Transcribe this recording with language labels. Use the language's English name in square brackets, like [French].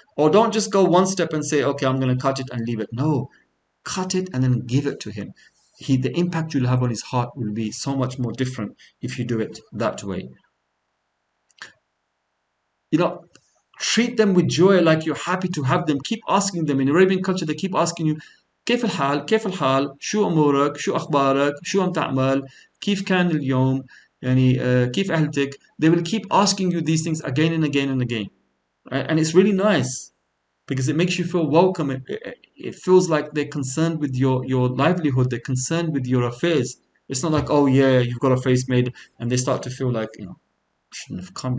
[English] Or don't just go one step and say, "Okay, I'm going to cut it and leave it." No. Cut it and then give it to him. The impact you'll have on his heart will be so much more different if you do it that way. You know, treat them with joy, like you're happy to have them. Keep asking them. In Arabian culture, they keep asking you, [Arabic] "كيف الحال كيف الحال شو أمورك شو أخبارك شو عم تعمل كيف كان اليوم كيف أهلتك." [English] They will keep asking you these things again and again and again, right? And it's really nice because it makes you feel welcome. It feels like they're concerned with your livelihood. They're concerned with your affairs. It's not like, "Oh yeah, you've got a face made," and they start to feel like, shouldn't have come.